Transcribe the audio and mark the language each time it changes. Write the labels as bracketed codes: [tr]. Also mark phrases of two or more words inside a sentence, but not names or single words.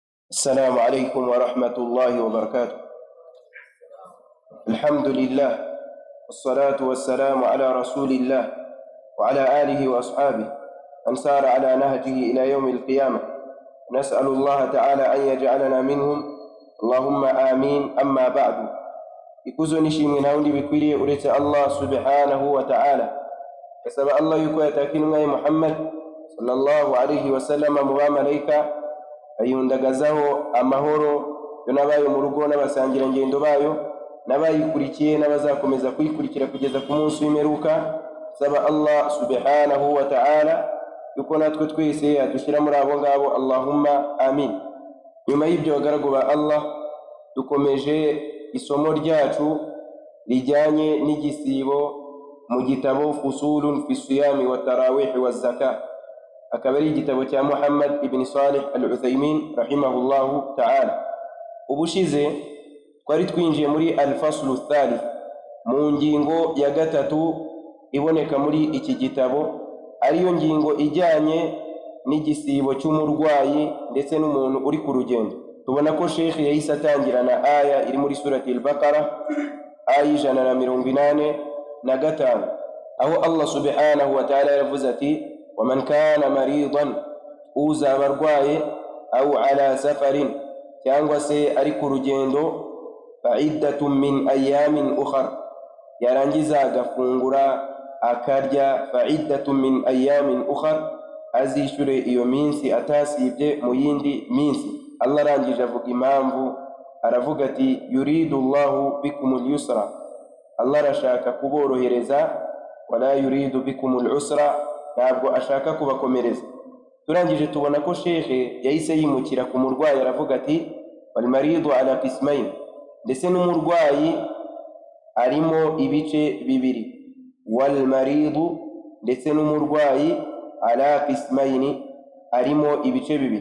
[ar] السلام عليكم ورحمة الله وبركاته. الحمد لله والصلاة والسلام على رسول الله وعلى آله وأصحابه من سار على نهجه إلى يوم القيامة. نسأل الله تعالى أن يجعلنا منهم، اللهم آمين. أما بعد، [rw] ikuzo nishimwe na undi bikwiriye uretse [ar] الله سبحانه وتعالى. [rw] Kasaba Allah yuko yatakinu ngai Muhammad [ar] صلى الله عليه وسلم [rw] mu bamalayika ayundagazaho amahoro yo nabayo mu rugo n'abasangira ngendo bayo n'abayikurikiye n'abazakomeza kuyikurikira kugeza ku munsi w'imperuka. Saba [ar] الله سبحانه وتعالى [rw] yuko natwe twese adushira muri abo ngabo, [ar] اللهم آمين. [rw] Nyuma y'ibyo bagaragu ba Allah, dukomeje isomo ryacu lijyanye n'igisibo mu gitabo Fusulun fi Siyami wa Tarawih wa Zakah, akaba ari igitabo cya Muhammad ibn Salih al-Uthaymin [ar] رحمه الله تعالى. [rw] Ubushize twari twinjiye muri [ar] الفصل الثالث, [rw] mu ngingo ya gatatu iboneka muri iki gitabo, ariyo ngingo ijyanye n'igisibo cy'umurwayi ndetse n'umuntu uri ku rugendo. Tubona ko Sheikh yahise atangirana aya iri muri surati al-Baqara, aya 185, aho [ar] الله سبحانه وتعالى [rw] yavuze ati: [ar] وَمَنْ كَانَ مَرِيضًا [rw] uzaba arwaye, [ar] أو على سفر, [rw] cyangwa se ari ku rugendo, [ar] فعدة من أيام أخر, [rw] yarangiza agafungura akarya, [ar] فعدة من أيام أخر, [rw] azishure iyo minsi atasibye mu yindi minsi. Allah arangije avuga impamvu, aravuga ati: [ar] يريد الله بكم اليسر, [rw] Allah arashaka kuborohereza, [ar] ولا يريد بكم العسر, [rw] ntabwo ashaka kubakomereza. Turangije tubona ko Sheikh yahise yimukira ku murwayi, aravuga ati: [ar] والمريض على قسمين, [rw] ndetse n'umurwayi arimo ibice bibiri. [ar] والمريض, [rw] ndetse n'umurwayi, [ar] على قسمين, [rw] arimo ibice bibiri.